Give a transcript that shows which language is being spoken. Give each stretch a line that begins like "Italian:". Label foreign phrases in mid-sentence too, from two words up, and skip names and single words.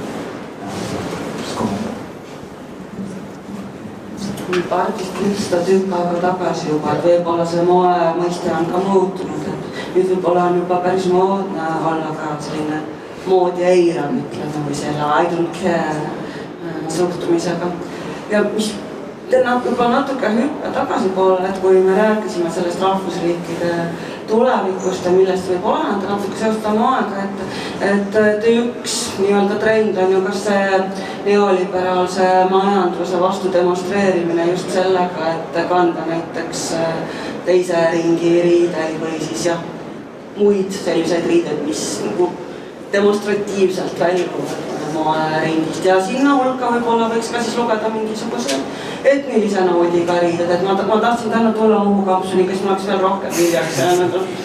Estonian: Pardist küsta tükk aega tagasi juba, et võib-olla see moe mõiste on ka muutunud, et nüüd võib-olla on juba päris moodne olla ka selline moodi eirav, ütleme, või selle
English: I don't care
Estonian: suhtumisega. Ja mis teeb juba natuke hüppe tagasi poole, et kui me rääkisime sellest rahvusriikide tulevikust ja millest võib oleneda natuke seostada moega, et üks nii-öelda trend on ju kas see neoliberaalse majanduse vastu demonstreerimine just sellega, et kanda näiteks teise ringi riideid või siis jah, muid selliseid riideid, mis nagu demonstratiivselt väljuvad moeringist ja sinna hulka võib-olla võiks ka siis lugeda mingisuguse etnilise noodiga riided, et ma tahtsin täna tulla Uhu-kampsuni, kes ma oleks veel rohkem viljaks jäänud.